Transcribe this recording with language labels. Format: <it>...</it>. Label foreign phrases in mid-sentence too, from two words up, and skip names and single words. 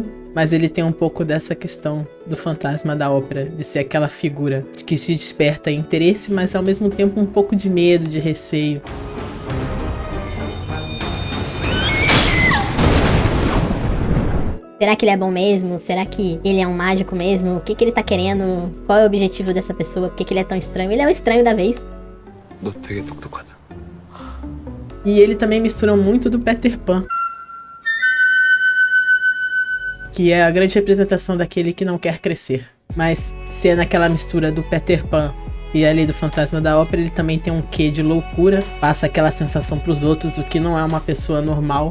<pt>Mas ele tem um pouco dessa questão do Fantasma da Ópera, de ser aquela figura que se desperta interesse, mas ao mesmo tempo um pouco de medo, de receio. Será que ele é bom mesmo? Será que ele é um mágico mesmo? O que ele tá querendo? Qual é o objetivo dessa pessoa? Por que ele é tão estranho? Ele é o estranho da vez.</pt> <ko>너 되게 똑똑하다.</ko> <pt>E ele também mistura muito do Peter Pan, que é a grande representação daquele que não quer crescer. Mas se é naquela mistura do Peter Pan e ali do Fantasma da Ópera, ele também tem um quê de loucura, passa aquela sensação pros outros, o que não é uma pessoa normal.</pt>